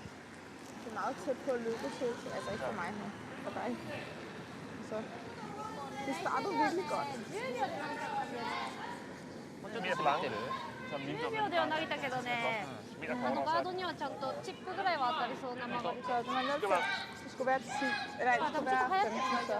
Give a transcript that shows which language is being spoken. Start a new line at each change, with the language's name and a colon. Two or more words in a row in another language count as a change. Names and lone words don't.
Danish: Det er meget tæt på at lykkes til. Altså ikke for mig, men for dig. Så det startede virkelig godt.
Japanese: 10 秒では投げたけどね、ガードにはちゃんとチップぐらいは当たりそうな曲がり。
Danish: Så man er nødt til, det skulle være 10, eller det skulle være 15 så.